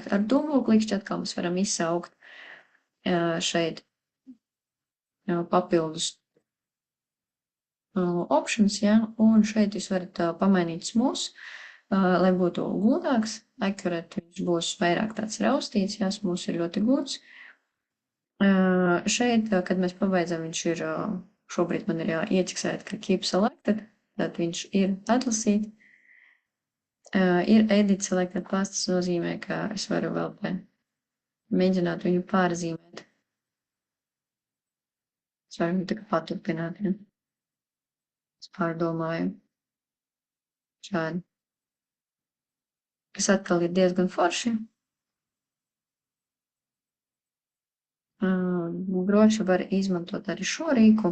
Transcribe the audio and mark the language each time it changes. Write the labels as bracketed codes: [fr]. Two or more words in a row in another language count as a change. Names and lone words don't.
[lv] Ar dūmu klikšķi atkal mēs varam izsaukt šeit papildus options, ja, un šeit jūs varat pamainīt smūs, lai būtu gludāks, accurate viņš būs vairāk tāds raustīts, ja, smūs ir ļoti gluds. Šeit, kad mēs pabeidzam, viņš ir, šobrīd man ir ieķiksēt, ka [en] keep selected, [lv] tad viņš ir atlasīt. [en] Ir edit selected pass, [lv] tas nozīmē, ka es varu vēl mēģināt viņu pārzīmēt. Es varu viņu tikai paturpināt, ja. Es pārdomāju. Šādi. Kas atkal ir diezgan forši. Droši var izmantot arī šo rīku.